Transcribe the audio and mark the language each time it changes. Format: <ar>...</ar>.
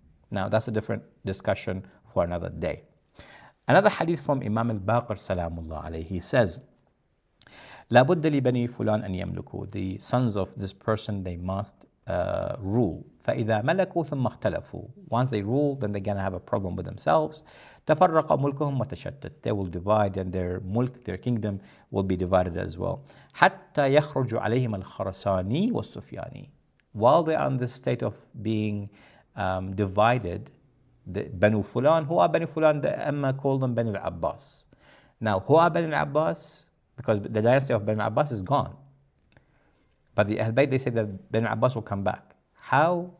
<en>Now, that's a different discussion for another day. Another hadith from Imam al-Baqir salamullah alayhi, he says,</en> <ar>لا بد لبني فلان أن يملكوا.</ar> <en>The sons of this person, they must rule.</en> <ar>فإذا ملكوا ثم اختلفوا.</ar> <en>Once they rule, then they're going to have a problem with themselves.</en> <ar>تفرق ملكهم وتشتت.</ar> <en>They will divide, and their mulk, their kingdom, will be divided as well.</en> <ar>حتى يخرج عليهم الخرساني والسفياني.</ar> <en>While they are in this state of being divided, the Banu Fulan, who are Banu Fulan? The Amma called them Banu al-Abbas. Now, who are Banu al-Abbas? Because the dynasty of Banu Abbas is gone. But the al-Bayt, they say that Banu Abbas will come back. How?</en>